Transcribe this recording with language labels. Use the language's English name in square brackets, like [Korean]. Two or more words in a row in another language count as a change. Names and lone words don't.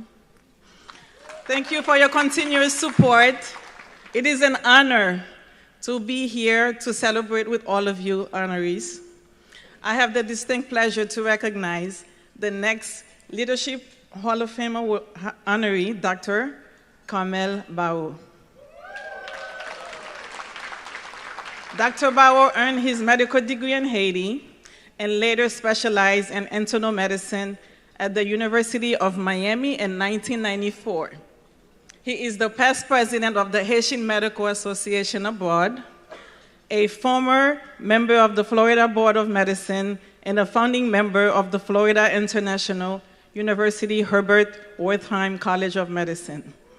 [English] Thank you for your continuous support. It is an honor to be here to celebrate with all of you honorees. I have the distinct pleasure to recognize the next Leadership Hall of Fame honoree, Dr. Carmel Bao. Dr. Bao earned his medical degree in Haiti and later specialized in internal medicine at the University of Miami in 1994. He is the past president of the Haitian Medical Association abroad, a former member of the Florida Board of Medicine, and a founding member of the Florida International University Herbert Wertheim College of Medicine.